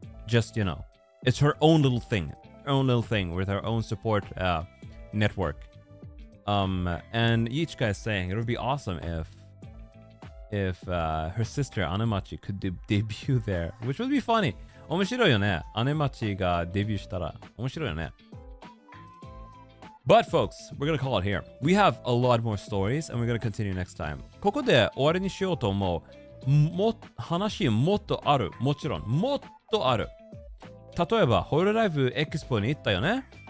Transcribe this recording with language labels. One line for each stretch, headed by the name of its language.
English: Just, it's her own little thing with her own support network. And Ichika is saying it would be awesome if her sister Anemachi could debut there, which would be funny.
Japanese: 面白いよね。 Anemachiがデビューしたら面白いよね。
English: But folks, we're gonna call it here. We have a lot more stories and we're gonna continue next time.
Japanese: ここで終わりにしようと思う。話もっとある。もちろん、もっとある。例えば、ホロライブエキスポに行ったよね。